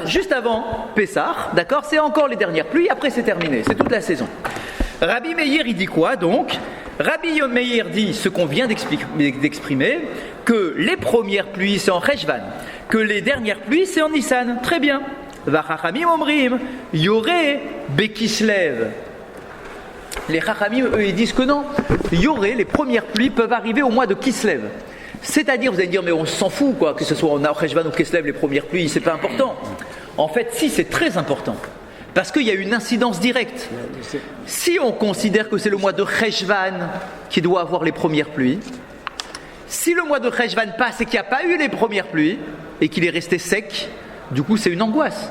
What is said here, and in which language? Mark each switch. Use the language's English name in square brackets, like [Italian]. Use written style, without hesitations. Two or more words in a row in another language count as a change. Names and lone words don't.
[French] Juste avant Pessah, d'accord ? C'est encore les dernières pluies, après c'est terminé, c'est toute la saison. Rabbi Meir, il dit quoi donc ? Rabbi Meir dit ce qu'on vient d'exprimer, que les premières pluies c'est en Cheshvan, que les dernières pluies c'est en Nissan. Très bien. [Hebrew] וחכמים אומרים, יורה בכסלו. [French] Les Chachamim, eux, ils disent que non. Yoré, les premières pluies peuvent arriver au mois de Kislev. C'est-à-dire, vous allez dire, mais on s'en fout, quoi, que ce soit en Cheshvan ou Kislev, les premières pluies, c'est pas important. En fait, si, c'est très important. Parce qu'il y a une incidence directe. Si on considère que c'est le mois de Cheshvan qui doit avoir les premières pluies, si le mois de Cheshvan passe et qu'il n'y a pas eu les premières pluies, et qu'il est resté sec, du coup c'est une angoisse.